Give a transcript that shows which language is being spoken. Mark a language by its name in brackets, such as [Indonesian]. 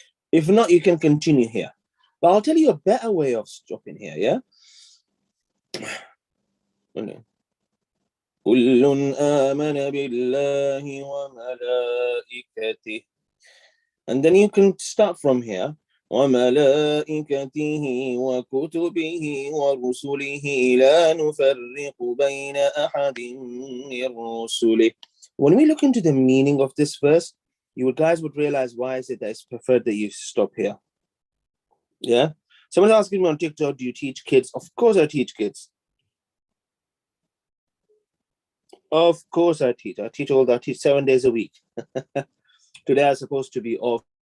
[English] If not, you can continue here. But I'll tell you a better way of stopping here. Yeah. [Arabic] كل آمن بالله وملائكته. [English] And then you can start from here. [Arabic] وملائكته وكتبه ورسله لا نفرق بين أحد من رسله. [English] When we look into the meaning of this verse, you guys would realize why is it that it's preferred that you stop here. Yeah. Someone's asking me on TikTok, do you teach kids? Of course I teach kids. Of course I teach. I teach 7 days a week. Today I'm supposed to be off.